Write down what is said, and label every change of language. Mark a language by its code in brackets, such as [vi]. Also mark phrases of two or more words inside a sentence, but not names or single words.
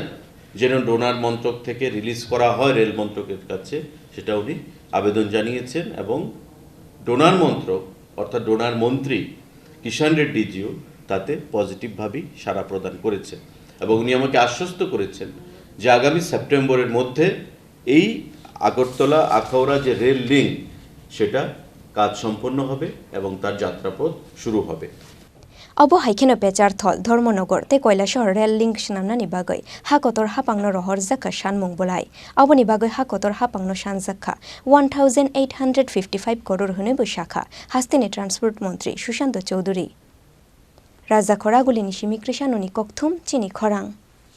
[bn] যেন ডোনার মন্ত্রক থেকে রিলিজ করা হয় রেল মন্ত্রকের কাছে সেটা উনি আবেদন জানিয়েছেন এবং ডোনার মন্ত্রক অর্থাৎ ডোনার মন্ত্রী কিষাণ রেড্ডিজিও তাতে পজিটিভভাবেই সাড়া প্রদান করেছেন এবং উনি আমাকে আশ্বস্ত করেছেন যে আগামী সেপ্টেম্বরের মধ্যে এই আগরতলা আখাউড়া যে রেল লিঙ্ক সেটা কাজ সম্পন্ন হবে এবং তার যাত্রাপথ শুরু হবে [trp] Abo haikeno pechar thol Dhormonogor te Kailaishahar [en] rail link [trp] shnamnani bagoi Hakotor hapangno rohor zakha sanmung bolai aboni bagoi Hakotor hapangno sanjakha 1855 crore hune boshakha hasteni Transport Mantri Sushant Chaudhary Raja Khoraguli nishimi krishanoni kokthum Chini Khorang